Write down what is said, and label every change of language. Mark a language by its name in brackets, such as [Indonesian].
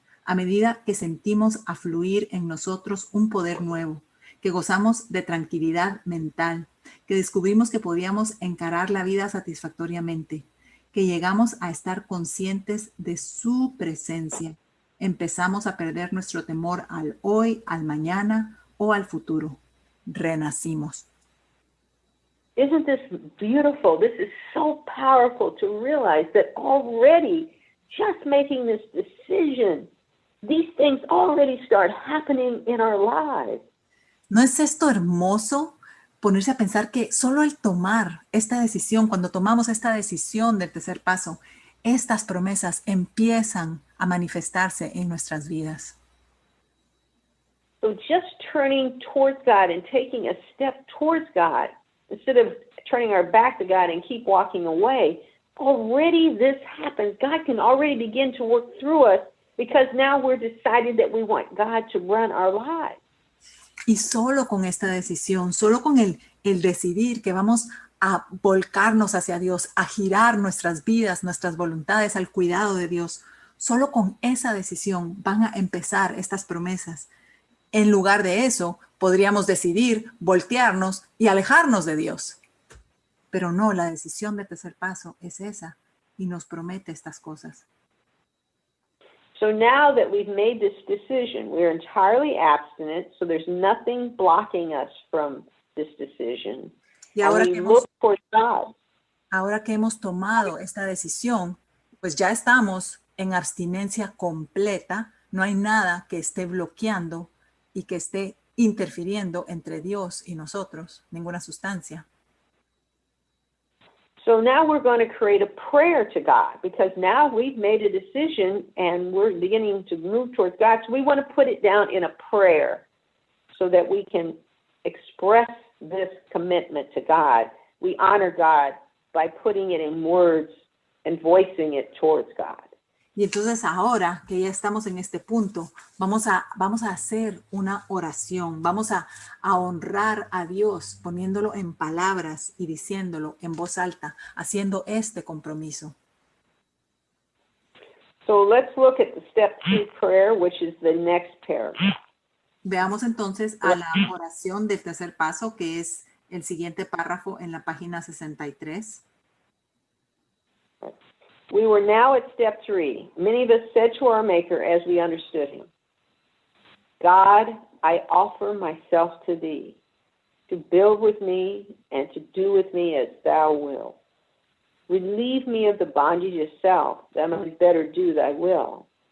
[Spanish] A medida que sentimos afluir en nosotros un poder nuevo, que gozamos de tranquilidad mental, que descubrimos que podíamos encarar la vida satisfactoriamente, que llegamos a estar conscientes de su presencia, empezamos a perder nuestro temor al hoy, al mañana o al futuro. Renacimos. [English] Isn't this beautiful? This is so powerful to realize that already just making this decision, these things already start happening in our lives. [Spanish] ¿No es esto hermoso? Ponerse a pensar que solo el tomar esta decisión, cuando tomamos esta decisión del tercer paso, estas promesas empiezan a manifestarse en nuestras vidas. [English] So just turning towards God and taking a step towards God, instead of turning our back to God and keep walking away, already this happens. God can already begin to work through us because now we're decided that we want God to run our lives. [Spanish] Y solo con esta decisión, solo con el decidir que vamos a volcarnos hacia Dios, a girar nuestras vidas, nuestras voluntades al cuidado de Dios, solo con esa decisión van a empezar estas promesas. En lugar de eso, podríamos decidir voltearnos y alejarnos de Dios. Pero no, la decisión del tercer paso es esa y nos promete estas cosas. [English] So now that we've made this decision, we're entirely abstinent, so there's nothing blocking us from this decision. [Spanish] Y ahora [English] and we look towards God. [Spanish] Ahora que hemos tomado esta decisión, pues ya estamos en abstinencia completa, no hay nada que esté bloqueando y que esté interfiriendo entre Dios y nosotros, ninguna sustancia. [English] So now we're going to create a prayer to God because now we've made a decision and we're beginning to move towards God. So we want to put it down in a prayer so that we can express this commitment to God. We honor God by putting it in words and voicing it towards God. [Spanish] Y entonces ahora que ya estamos en este punto, vamos a hacer una oración, vamos a honrar a Dios poniéndolo en palabras y diciéndolo en voz alta, haciendo este compromiso. [English] So let's look at the step 2 prayer, which is the next paragraph. [Spanish] Veamos entonces a la oración del tercer paso, que es el siguiente párrafo en la página 63. [English] We were now at step 3. Many of us said to our Maker as we understood him, God, I offer myself to thee, to build with me and to do with me as thou wilt. Relieve me of the bondage of self, that I might better do thy will.